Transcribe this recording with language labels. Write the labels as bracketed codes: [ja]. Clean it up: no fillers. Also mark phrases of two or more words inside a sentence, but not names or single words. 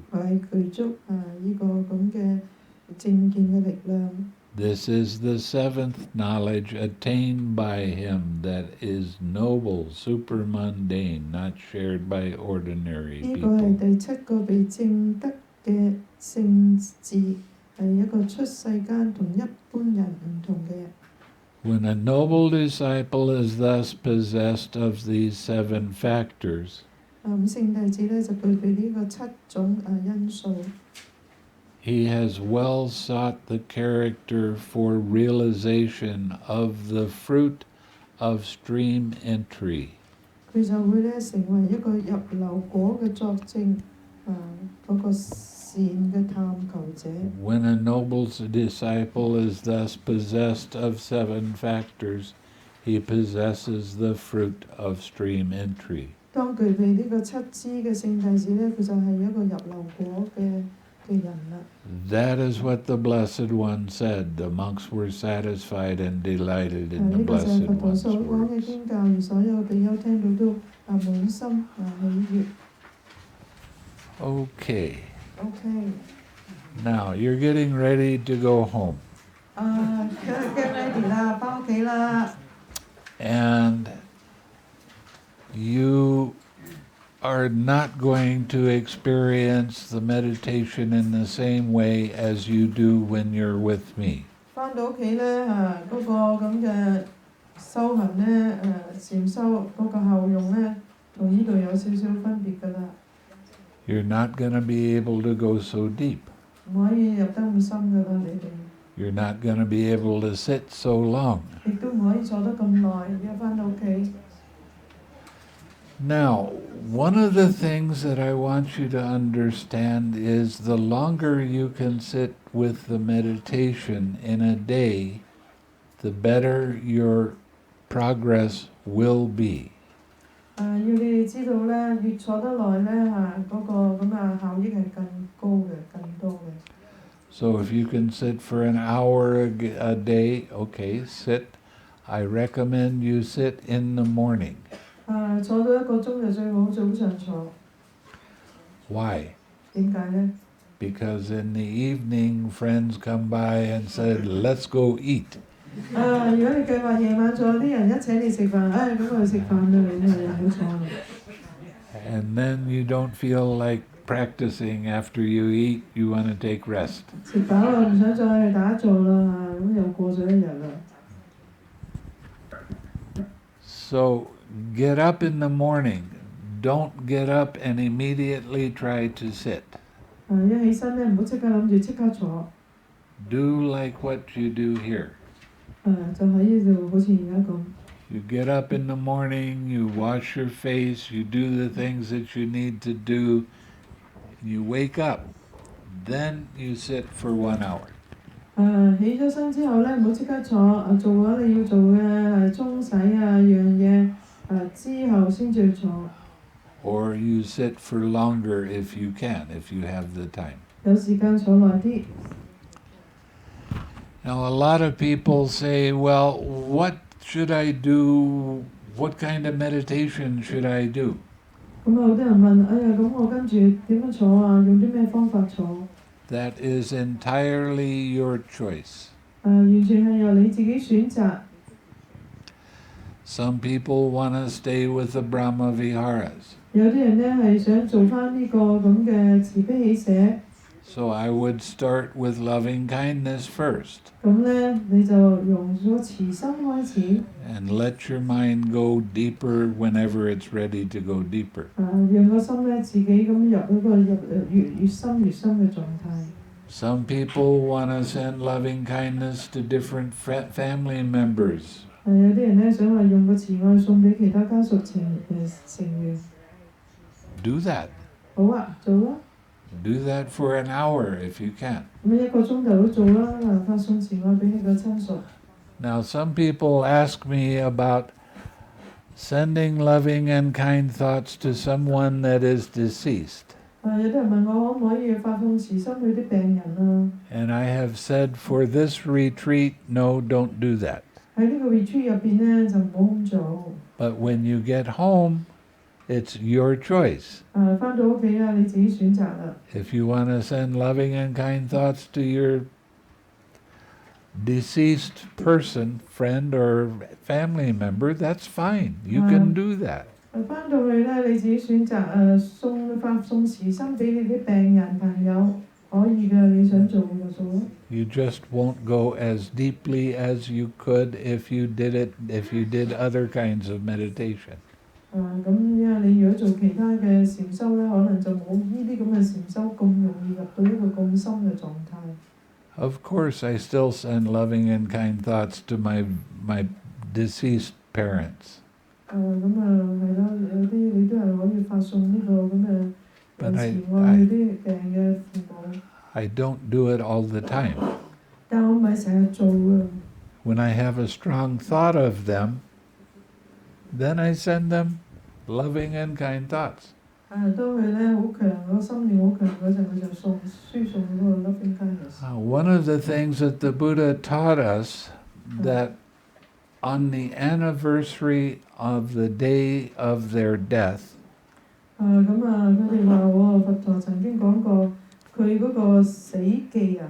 [yue] 我係具足呢個咁嘅正見嘅力量。 [en] This is the seventh knowledge attained by him that is noble, supermundane, not shared by ordinary [yue] 呢個係 [en] people. [yue] 第七個被正德嘅聖智，係一個出世間同一般人唔同嘅。 [en] When a noble disciple is thus possessed of these seven factors, [yue] 聖弟子咧就具備呢個七種因素。 [en] he has well sought the character for realization of the fruit of stream entry. [yue] 佢就會咧成為一個入流果嘅作證，嗰個善嘅探求者。 [en] When a noble disciple is thus possessed of seven factors, he possesses the fruit of stream entry. [yue] 當具備呢個七支嘅聖弟子咧，佢就係一個入流果嘅人啦。 [en] That is what the Blessed One said. The monks were satisfied and delighted in the [yue] 呢個就係 [en] Blessed [yue] 佛陀 [en] One's [yue] 所講嘅 [en] words. [yue] 經教，而所有比丘聽到都滿心喜悅。 [en] Okay. [yue] OK， [en] Now you're getting ready to go home. get ready [yue] 啦，翻屋企啦。 [en] And you are not going to experience the meditation in the same way as you do when you're with me. [yue] 翻到屋企咧嗰個咁嘅修行咧禪修嗰個效用咧，同呢度有少少分別㗎啦。 [en] You're not going to be able to go so deep. [yue] 唔可以入得咁深㗎啦，你哋。 [en] You're not going to be able to sit so long. [yue] 亦都唔可以坐得咁耐，一翻到屋企。 [en] Now, one of the things that I want you to understand is the longer you can sit with the meditation in a day, the better your progress will be. [yue] 要你哋知道咧，越坐得耐咧嗰個咁效益係更高嘅、更多嘅。 [en] So if you can sit for an hour a day, okay, sit. I recommend you sit in the morning. [yue] 坐到1個鐘就最好，早上坐。 [en] Why? [yue] 點解咧？ [en] Because in the evening, friends come by and said, let's go eat. [yue] 如果你計劃夜晚坐，啲人一請你食飯，咁我去食飯啦，你又唔好坐啦。 [en] And then you don't feel like practicing after you eat, you want to take rest. [yue] 食飽啦，唔想再去打坐啦，咁又過咗一日啦。 [en] So get up in the morning. Don't get up and immediately try to sit. [yue] 一起身咧，唔好即刻諗住即刻坐。 [en] Do like what you do here. [yue] 就喺呢度，好似而家咁。 [en] You get up in the morning, you wash your face, you do the things that you need to do, you wake up. Then you sit for 1 hour. [yue] 起咗身之後咧，唔好即刻坐，做咗你要做嘅沖洗樣嘢，之後先至坐。 [en] Or you sit for longer if you can, if you have the time. [yue] 有時間坐耐啲。 [en] Now a lot of people say, well, what should I do? What kind of meditation should I do? [yue] 咁好多人問，咁我跟住點樣坐啊？用啲咩方法坐？ [en] That is entirely your choice. [yue] 完全係由你自己選擇。 [en] Some people want to stay with the Brahma Viharas. [yue] 有啲人咧係想做翻呢個咁嘅慈悲喜捨。 [en] So I would start with loving kindness first. [yue] 咁咧你就用咗慈心開始。 [en] And let your mind go deeper whenever it's ready to go deeper. [yue] 讓個心咧自己咁入嗰個越深越深嘅狀態。 [en] Some people want to send loving kindness to different family members. [yue] 有啲人咧想話用個慈愛送俾其他家屬成員。 [en] Do that. [yue] 好啊，做啦。 [en] Do that for an hour if you can. [yue] 咁1個鐘頭都做啦，發送慈愛俾你個親屬。 [en] Now, some people ask me about sending loving and kind thoughts to someone that is deceased. [yue] 有啲人問我可唔可以發送慈心去啲病人啊？ [en] And I have said for this retreat, no, don't do that. [yue] 喺呢個 retreat 入邊咧就唔好咁做。 [en] But when you get home, it's your choice. [yue] 翻到屋企啊，你自己選擇啦。 [en] If you want to send loving and kind thoughts to your deceased person, friend or family member, that's fine. You can do that. [yue] 翻到去咧，你自己選擇發送慈心俾你啲病人朋友，可以㗎，你想做就做。 [en] You just won't go as deeply as you could if you did other kinds of meditation. [yue] 咁因為你如果做其他嘅禪修咧，可能就冇呢啲咁嘅禪修咁容易入到一個咁深嘅狀態。 [en] Of course, I still send loving and kind thoughts to my deceased parents. [yue] 係咯，有啲你都係可以發送呢個咁嘅慈愛去啲病嘅父母。 [en] I don't do it all the time. [yue] 但我唔係成日做㗎。 [en] When I have a strong thought of them, then I send them. loving and kind thoughts. [yue] 當佢咧好強，個心念好強嗰陣，佢就輸送嗰個 [en] loving kindness。 One of the things that the Buddha taught us that on the anniversary of the day of their death, [yue] 佢哋話喎，佛陀曾經講過，佢嗰個死忌啊。